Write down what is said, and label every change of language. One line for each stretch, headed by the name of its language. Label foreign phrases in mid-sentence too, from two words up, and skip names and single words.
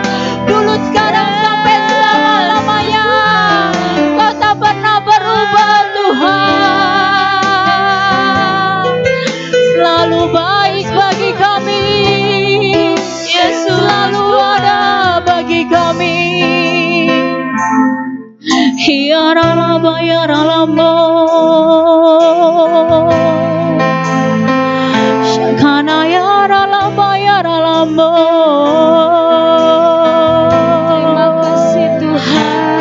Indonesian: Dulu, sekarang, sampai selama-lamanya. Engkau tak pernah berubah Tuhan. Selalu baik bagi kami. Yesus selalu ada bagi kami. Hiaralaba yaralamo, Shakana yaralaba yaralamo. Terima kasih Tuhan.